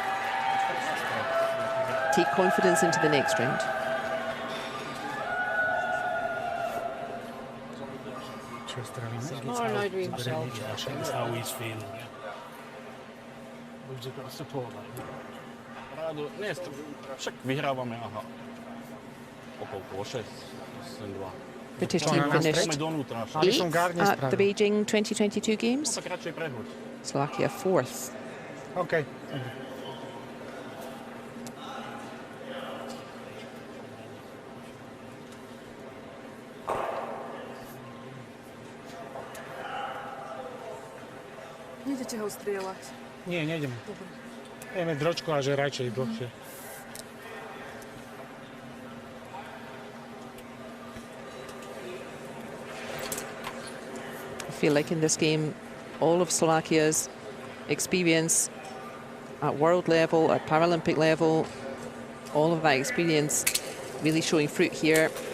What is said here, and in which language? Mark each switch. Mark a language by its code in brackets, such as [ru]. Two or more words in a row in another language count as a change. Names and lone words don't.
[en] Take confidence into the next round. More annoyed with himself. That's how he's feeling. We've just got to support that. [sk] Však vyhrávame, aha. Okolo 6, 2. [en] British team finished 8th at the Beijing 2022 Games. Slovakia 4th. Okay. [sk] Nejdete ho strieľať? Nie, nejdem. Ideme dročku a že radšej dlhšie. [en] I feel like in this game, all of Slovakia's experience at world level, at Paralympic level, all of that experience really showing fruit here.